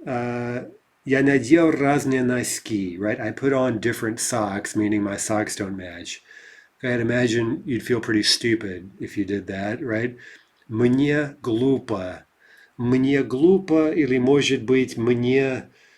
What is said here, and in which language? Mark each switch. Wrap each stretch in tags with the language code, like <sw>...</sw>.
<ru>Я надел разные носки, right?</ru> <en>I put on different socks, meaning my socks don't match. I'd imagine you'd feel pretty stupid if you did that, right?</en> <ru>Мне глупо. Мне глупо, или может быть мне...</ru>